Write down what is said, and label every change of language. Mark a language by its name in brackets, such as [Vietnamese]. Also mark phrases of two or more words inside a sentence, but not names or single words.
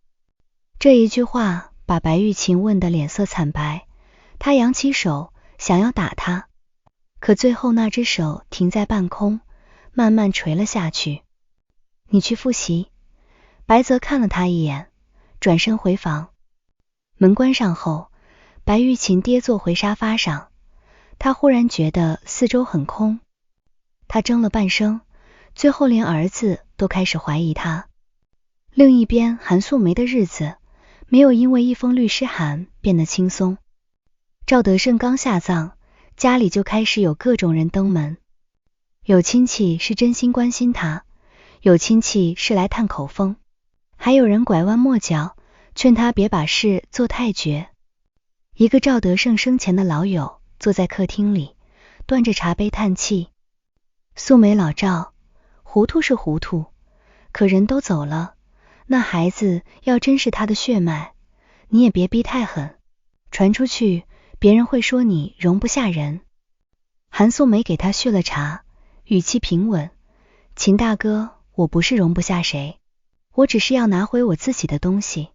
[Chinese] 這一句話把白玉琴問得臉色慘白，她揚起手想要打他，可最後那只手停在半空，慢慢垂了下去。你去複習。白澤看了他一眼，轉身回房。門關上後，白玉琴跌坐回沙發上，她忽然覺得四周很空。她怔了半生，最後連兒子都開始懷疑她。另一邊，韓素梅的日子沒有因為一封律師函變得輕鬆。趙德勝剛下葬，家裡就開始有各種人登門，有親戚是真心關心他，有親戚是來探口風，還有人拐彎抹角勸他別把事做太絕。一個趙德勝生前的老友坐在客廳裡，端着茶杯嘆氣。素梅老趙，糊塗是糊塗，可人都走了，那孩子要真是他的血脈，你也別逼太狠，傳出去別人會說你容不下人。韓素梅給他續了茶，語氣平穩。秦大哥，我不是容不下誰，我只是要拿回我自己的東西。